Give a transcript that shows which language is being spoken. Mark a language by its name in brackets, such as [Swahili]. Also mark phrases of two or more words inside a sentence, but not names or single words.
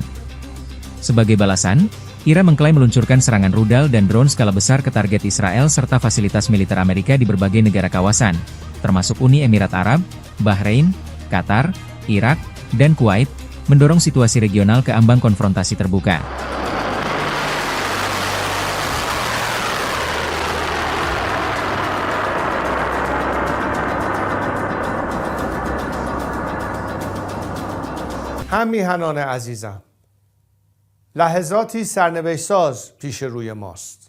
[Indonesian] Sebagai balasan, Iran mengklaim meluncurkan serangan rudal dan drone skala besar ke target Israel serta fasilitas militer Amerika di berbagai negara kawasan, termasuk Uni Emirat Arab, Bahrain, Qatar, Irak, dan Kuwait, mendorong situasi regional ke ambang konfrontasi terbuka. [Persian] هم میهنان عزیزم، لحظاتی سرنوشت‌ساز پیش روی ماست.